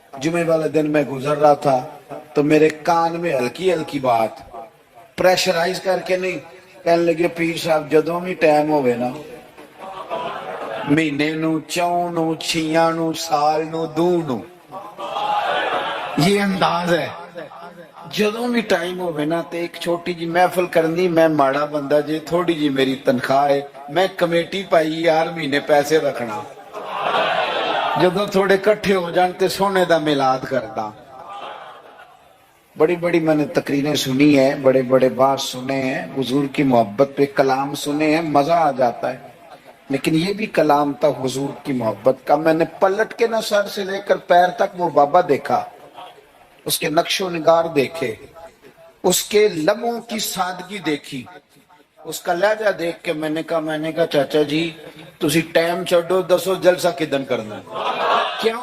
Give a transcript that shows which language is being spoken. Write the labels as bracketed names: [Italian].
[Hindi] जुमे वाले दिन मैं गुजर रहा था तो मेरे कान में हल्की हल्की बात, प्रेशराइज करके नहीं, कहने लगे पीर साहब [Punjabi] जदों भी टाइम होवे ना, महीने नू, चौं नू, छियां नू, साल नू, दू नू, [Hindi] ये अंदाज है। [Punjabi] ਜਦੋਂ ਵੀ ਟਾਈਮ ਹੋਵੇ ਨਾ ਤੇ ਇੱਕ ਛੋਟੀ ਜੀ ਮਹਿਫਲ ਕਰਨੀ। ਮੈਂ ਮਾੜਾ ਬੰਦਾ ਜੇ, ਥੋੜੀ ਜੀ ਮੇਰੀ ਤਨਖਾਹ ਹੈ, ਮੈਂ ਕਮੇਟੀ ਪਾਈ ਯਾਰ ਮਹੀਨੇ ਪੈਸੇ ਰੱਖਣਾ, ਜਦੋਂ ਥੋੜੇ ਇਕੱਠੇ ਹੋ ਜਾਣ ਤੇ ਸੋਨੇ ਦਾ ਮਿਲਾਦ ਕਰਦਾ। [Hindi] बड़ी बड़ी मैंने तकरीरें सुनी है, बड़े बड़े बात सुने हैं, हुजूर की मोहब्बत पे कलाम सुने हैं, मजा आ जाता है। लेकिन ये भी कलाम था हुजूर की मोहब्बत का। मैंने पलट के ना सर से लेकर पैर तक वो बाबा देखा, उसके नक्शो निगार देखे, उसके लबों की सादगी देखी, उसका लहजा देख के मैंने कहा [Punjabi] चाचा जी तुसी टाइम छोड़ो, दसो जलसा किदन करना है।